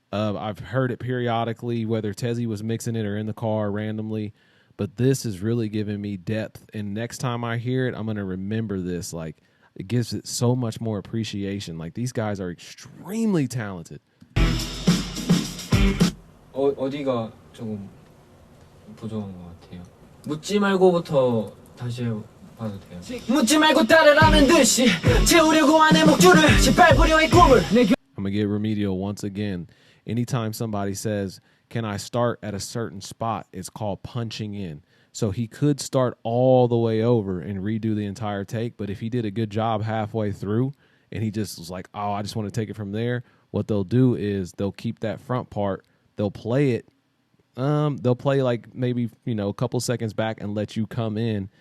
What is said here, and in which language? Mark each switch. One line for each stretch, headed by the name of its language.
English: I've heard it periodically, whether Tezzy was mixing it or in the car randomly. But this is really giving me depth. And next time I hear it, I'm going to remember this. Like, it gives it so much more appreciation. Like, these guys are extremely talented.
Korean: 어디가 조금 부족한 것 같아요? 묻지 말고부터 다시 봐도 돼요? 묻지 말고 따르라는 듯이 채우려고 하는 목줄을 짓밟으려 의 꿈을
English: I'm going to get remedial once again. Anytime somebody says, can I start at a certain spot, it's called punching in. So he could start all the way over and redo the entire take, but if he did a good job halfway through and he just was like, oh, I just want to take it from there, what they'll do is they'll keep that front part, they'll play it, they'll play like maybe, a couple seconds back and let you come in.